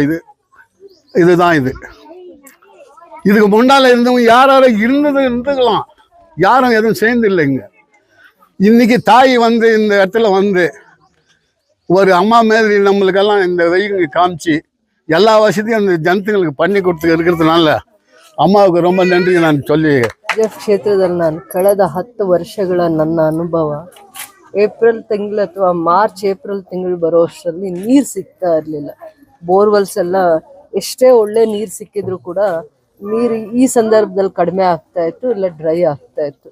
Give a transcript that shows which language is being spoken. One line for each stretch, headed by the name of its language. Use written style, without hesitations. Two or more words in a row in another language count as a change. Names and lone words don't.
Tamil: இதுதான் இதுக்கு முன்னால் இருந்தவங்க யாரும் இருந்துக்கலாம். யாரும் எதுவும் சேர்ந்து இல்லைங்க. இன்னைக்கு தாய் வந்து இந்த இடத்துல வந்து ஒரு அம்மா மாதிரி நம்மளுக்கெல்லாம் இந்த வெயில் காமிச்சு எல்லா வசதியும் அந்த ஜனத்துங்களுக்கு பண்ணி கொடுத்து இருக்கிறதுனால ಅಮ್ಮಗೆ ரொம்ப நன்றி ನಾನು சொல்லி
Kannada: ಕ್ಷೇತ್ರದಲ್ಲಿ ನಾನು ಕಳೆದ 10 ವರ್ಷಗಳ ನನ್ನ ಅನುಭವ ಏಪ್ರಿಲ್ ತಿಂಗಳು ಅಥವಾ ಮಾರ್ಚ್ ಏಪ್ರಿಲ್ ತಿಂಗಳು ಬರೋ ಅಷ್ಟರಲ್ಲಿ ನೀರು ಸಿಗ್ತಾ ಇರಲಿಲ್ಲ. ಬೋರ್ವೆಲ್ಸ್ ಎಲ್ಲ ಎಷ್ಟೇ ಒಳ್ಳೆ ನೀರು ಸಿಕ್ಕಿದ್ರು ಕೂಡ ನೀರು ಈ ಸಂದರ್ಭದಲ್ಲಿ ಕಡಿಮೆ ಆಗ್ತಾ ಇತ್ತು, ಇಲ್ಲ ಡ್ರೈ ಆಗ್ತಾ ಇತ್ತು.